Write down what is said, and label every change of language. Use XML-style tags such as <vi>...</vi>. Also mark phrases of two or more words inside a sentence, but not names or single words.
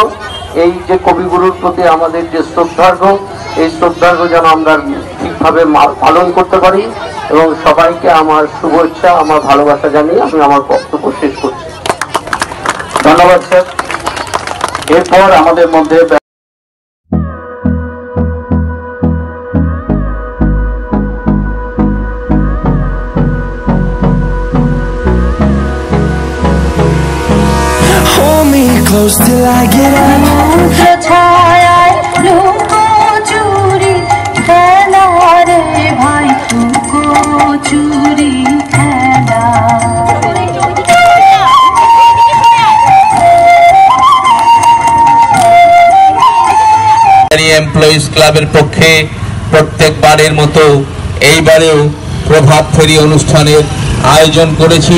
<bn>এই যে কবিগুরুর প্রতি আমাদের যে শ্রদ্ধার্ঘ, এই শ্রদ্ধার্ঘ যেন আমরা ঠিকভাবে পালন করতে পারি এবং সবাইকে আমার শুভেচ্ছা, আমার ভালোবাসা জানিয়ে আমি আমার বক্তব্য শেষ করছি। ধন্যবাদ স্যার। এরপর আমাদের মধ্যে</bn> <en>close till I get up</en> <bn>ছায়া লুকো চুরি খেলা রে ভাই লুকো চুরি খেলা এমপ্লয়িজ ক্লাবের পক্ষে প্রত্যেকবারের মতো এইবারেও প্রভাত ফেরি অনুষ্ঠানের আয়োজন করেছি।</bn>